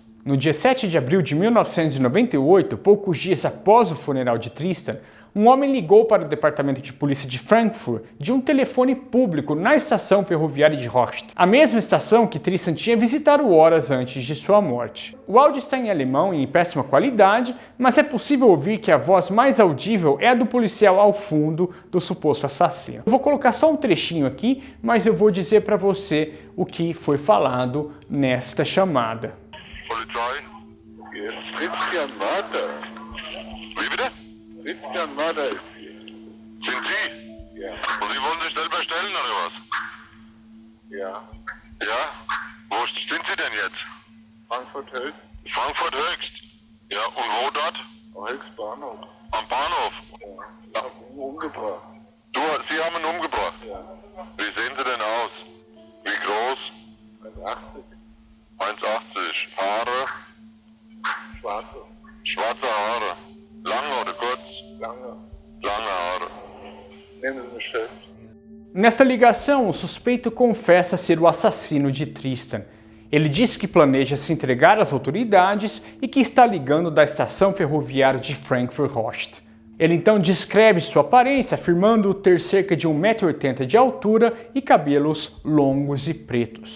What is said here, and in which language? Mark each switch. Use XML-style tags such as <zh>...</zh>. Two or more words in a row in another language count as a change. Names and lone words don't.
<pt>No dia 7 de abril de 1998, poucos dias após o funeral de Tristan, um homem ligou para o departamento de polícia de Frankfurt de um telefone público na estação ferroviária de Horst, a mesma estação que Tristan tinha visitado horas antes de sua morte. O áudio está em alemão e em péssima qualidade, mas é possível ouvir que a voz mais audível é a do policial ao fundo do suposto assassino. Eu vou colocar só um trechinho aqui, mas eu vou dizer para você o que foi falado nesta chamada.</pt> <de>Polizei? Christian Marder. Wie bitte? Christian Marder ist hier. Sind Sie? Ja. Und Sie wollen sich selber stellen oder was? Ja. Ja? Wo sind Sie denn jetzt? Frankfurt Höchst. Frankfurt Höchst? Ja, und wo dort? Am Höchst Bahnhof. Am Bahnhof? Ja. Umgebracht. Sie haben ihn umgebracht? Ja. Wie sehen Sie denn aus? Wie groß? 1,80. 1,80. Haare? Schwarze. Schwarze Haare. Lange oder kurz? Lange. Lange Haare. Nehmen Sie mich fest.</de> <pt>Nesta ligação, o suspeito confessa ser o assassino de Tristan. Ele diz que planeja se entregar às autoridades e que está ligando da estação ferroviária de Frankfurt-Horst. Ele então descreve sua aparência, afirmando ter cerca de 1,80 m de altura e cabelos longos e pretos.</pt>